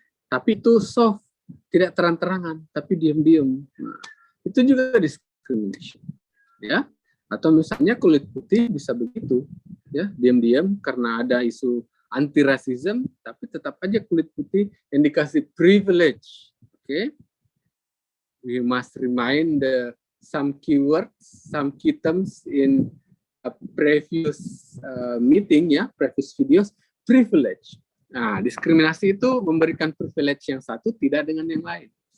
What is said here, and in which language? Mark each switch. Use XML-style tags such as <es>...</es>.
<id>Tapi itu soft, tidak terang-terangan, tapi diam-diam. Nah, itu juga discrimination, ya. Atau misalnya kulit putih bisa begitu, ya, diam-diam karena ada isu anti rasisme, tapi tetap aja kulit putih yang dikasih privilege.</id> <en>Okay, we must remind some keywords, some key terms in a previous meeting, ya, previous videos. Privilege.</en> <id>Nah, diskriminasi itu memberikan privilege yang satu tidak dengan yang lain.</id>